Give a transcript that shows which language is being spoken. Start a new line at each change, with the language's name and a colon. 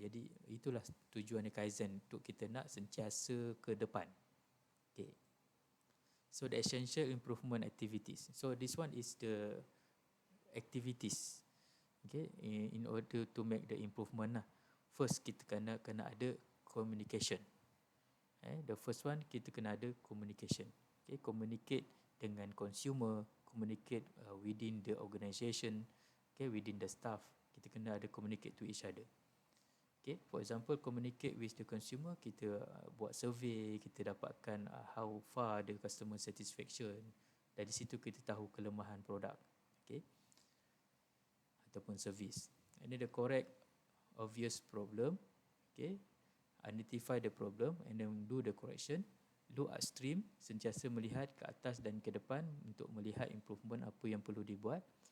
Malay: Jadi itulah tujuan Kaizen, untuk kita nak sentiasa ke depan.
English: Okay, so the essential improvement activities. So this one is the activities, okay, in order to make the improvement lah.
Malay: First, kita kena ada communication.
English: The first one,
Malay: kita kena ada communication.
English: Okay, communicate dengan consumer, communicate within the organisation, okay, within the staff.
Malay: Kita kena ada
English: communicate to each other. Okay, for example, communicate with the consumer,
Malay: kita buat survey, kita dapatkan
English: how far the customer satisfaction.
Malay: Dari situ kita tahu kelemahan produk, okay, ataupun service.
English: And then the correct obvious problem, okay, identify the problem and then do the correction. Look upstream,
Malay: sentiasa melihat ke atas dan ke depan untuk melihat improvement apa yang perlu dibuat.